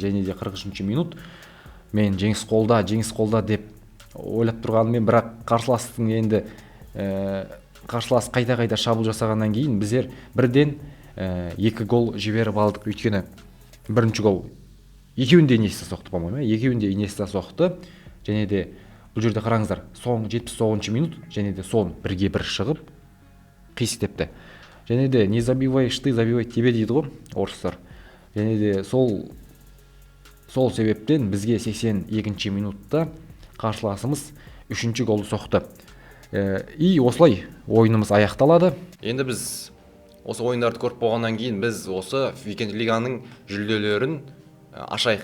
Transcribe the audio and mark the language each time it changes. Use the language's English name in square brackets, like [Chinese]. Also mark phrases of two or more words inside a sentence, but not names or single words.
[Kazakh] Және де 43-ші минут мен жеңіс қолда деп ойлап тұрғанымен, бірақ қарсыластың енді қарсылас қайта шабуыл жасағаннан кейін біздер бірден 2 гол жіберіп алдық. Өйткені бірінші гол екеуінде Иньеста соқты, по-моему, екеуінде Иньеста соқты. Және де бұл жерде қараңыздар, соң 79-ші минут, және де сон 1-1 шығып қисықтепті. Және де [Russian] не забиваешь ты, забивай тебе [Kazakh] дейді ғой орыстар. Және де сол себептен бізге 82-ші минутта қарсыласымыз 3-ші голды соқты. И осылай ойынымыз аяқталады. Енді біз осы ойындарды көріп болғаннан кейін біз осы Weekend Лиганың жүлделерін ашайық.